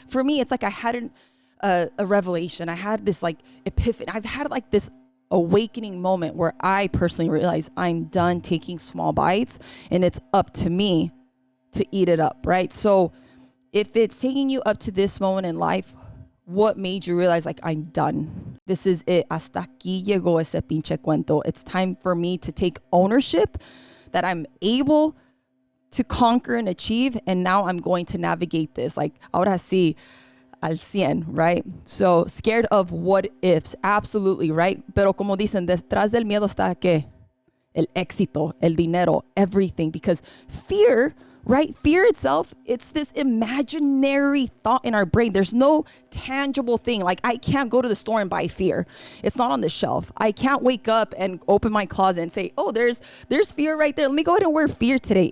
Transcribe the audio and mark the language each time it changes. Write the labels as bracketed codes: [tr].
[en] For me, it's like I had a revelation. I had this like epiphany. I've had like this awakening moment where I personally realized I'm done taking small bites and it's up to me to eat it up, right? So if it's taking you up to this moment in life, what made you realize like I'm done? This is it. [es] Hasta aquí llegó ese pinche cuento. [en] It's time for me to take ownership that I'm able to conquer and achieve. And now I'm going to navigate this. Like, [es] ahora sí, al 100, [en] right? So scared of what ifs. Absolutely, right? [es] Pero como dicen, detrás del miedo está ¿qué? El éxito, el dinero, [en] everything. Because fear, right? Fear itself, it's this imaginary thought in our brain. There's no tangible thing. Like, I can't go to the store and buy fear. It's not on the shelf. I can't wake up and open my closet and say, oh, there's fear right there. Let me go ahead and wear fear today.